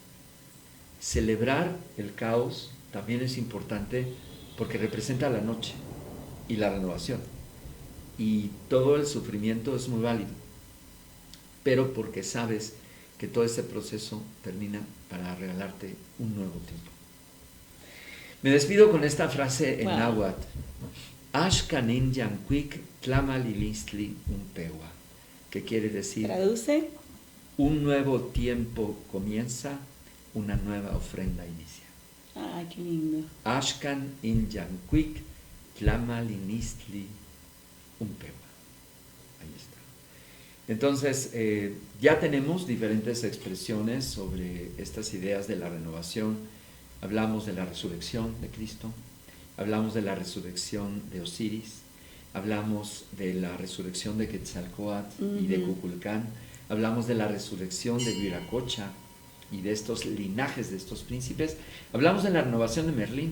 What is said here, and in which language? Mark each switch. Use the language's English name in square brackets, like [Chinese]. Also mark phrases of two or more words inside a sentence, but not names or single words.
[Spanish] Celebrar el caos también es importante porque representa la noche y la renovación. Y todo el sufrimiento es muy válido, pero porque sabes que todo ese proceso termina para regalarte un nuevo tiempo. Me despido con esta frase en náhuatl. [Nahuatl languages] Ashkanin yanquik tlamalilistli unpewa, [Spanish] que quiere decir, ¿traduce? Un nuevo tiempo comienza, una nueva ofrenda inicia. Ay, qué lindo. [Nahuatl languages] Ashkan in yanquik tlamalilistli unpewa. [Spanish] Ahí está. Entonces, ya tenemos diferentes expresiones sobre estas ideas de la renovación. Hablamos de la resurrección de Cristo, hablamos de la resurrección de Osiris, hablamos de la resurrección de Quetzalcóatl y de Cuculcán, hablamos de la resurrección de Viracocha y de estos linajes de estos príncipes, hablamos de la renovación de Merlín.